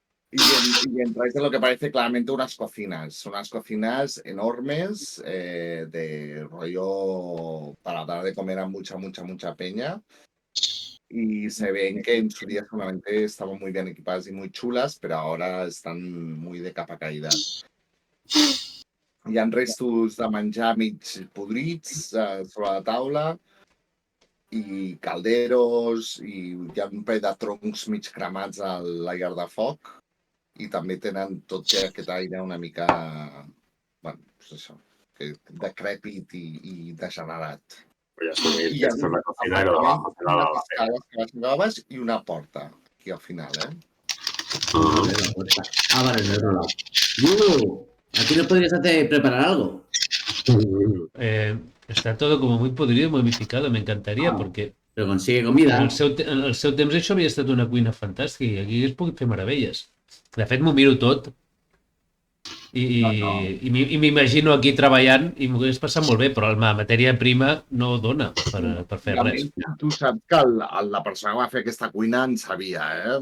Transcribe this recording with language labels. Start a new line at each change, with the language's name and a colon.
Spanish: Y entráis en lo que parece claramente unas cocinas enormes de rollo para dar de comer a mucha peña. Y se ven que en su día solamente estaban muy bien equipadas y muy chulas, pero ahora están muy de capa caída.
Catalan: Hi ha restos de menjar mig podrits sobre la taula i calderos i hi ha un parell de troncs mig cremats a la llar de foc i també tenen tot aquest aire una mica, bueno, pues això, decrèpit i degenerat.
Spanish: Voy a subir
Catalan: I hi ha
Spanish: esto en la cocina y lo de abajo será la
Catalan: unes escales que baixen cap a baix i una porta aquí al final,
Spanish: abre la puerta. Ah, vale, del otro lado. ¿Aquí no podrías preparar algo? Está todo como muy podrido y momificado. Me encantaría porque Pero consigue comida.
Catalan: En el seu temps això havia estat una cuina fantàstica i aquí es puc fer meravelles. De fet, m'ho miro tot i m'imagino aquí treballant i m'ho hagués passat molt bé, però la matèria prima no dona per fer res. Tu saps que la persona que va fer aquesta cuina en sabia, eh?